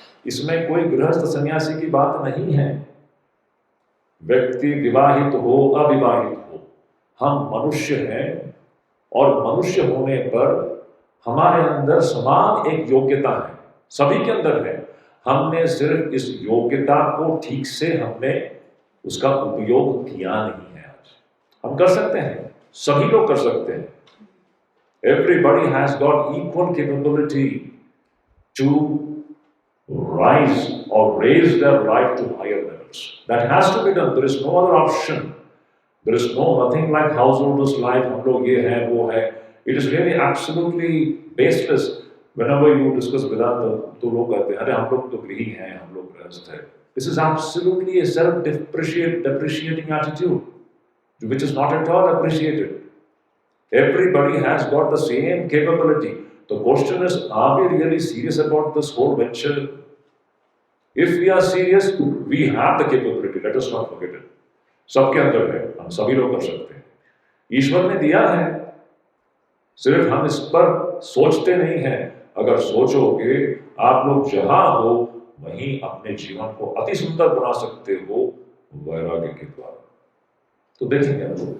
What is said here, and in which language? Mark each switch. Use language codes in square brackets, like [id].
[hi] इसमें कोई गृहस्थ सन्यासी की बात नहीं है। व्यक्ति विवाहित हो अविवाहित हो, हम मनुष्य हैं और मनुष्य होने पर हमारे अंदर समान एक योग्यता है, सभी के अंदर है। हमने सिर्फ इस योग्यता को ठीक से हमने उसका उपयोग किया नहीं है। आज हम कर सकते हैं, सभी लोग कर सकते हैं। [en] Everybody has got equal capability to rise or raise their life to higher levels. That has to be done. There is no other option. There is nothing like householder's life. [hi] हम लोग ये है वो है. [en] It is really absolutely baseless. Whenever you discuss Vedanta, [hi] तो लोग कहते हैं, अरे हम लोग तो गृही हैं, हम लोग गृहस्थ हैं. [en] This is absolutely a self-depreciating attitude, which is not at all appreciated. Everybody has got the same capability. The question is, are we really serious about this whole venture? If we are serious, we have the capability. Let us not forget it. [hi] सबके अंदर है, हम सभी लोग कर सकते हैं। ईश्वर ने दिया है, सिर्फ हम इस पर सोचते नहीं हैं। अगर सोचोगे, आप लोग जहां हो वहीं अपने जीवन को अति सुंदर बना सकते हो वैराग्य के द्वारा। तो देखेंगे हम लोग।